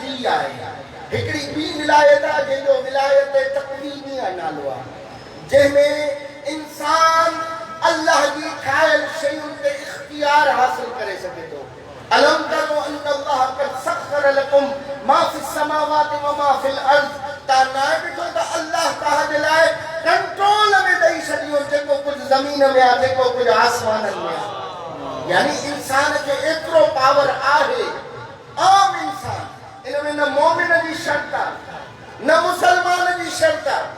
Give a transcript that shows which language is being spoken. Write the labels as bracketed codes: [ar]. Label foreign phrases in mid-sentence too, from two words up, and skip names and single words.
[sd] आहे। हिकिड़ी ॿी विलायत आहे जंहिंजो विलायत तकवीनी आहे नालो आहे, जंहिंमें इंसान अल्लाह जी ठाहियल शयुनि ते इख्तियार हासिल करे सघे थो। [ar] ألم تروا أن الله قد سخر لكم ما في السماوات وما في الأرض. [sd] तव्हां न ॾिठो त अल्लाह तव्हांजे लाइ कंट्रोल में ॾेई छॾियो जेको कुझु ज़मीन में आहे, जेको कुझु आसमाननि में आहे। यानी इंसान खे एतिरो पावर आहे। आम इंसान, इन में न मोमिन जी शर्त आहे न मुसलमान जी शर्त आहे।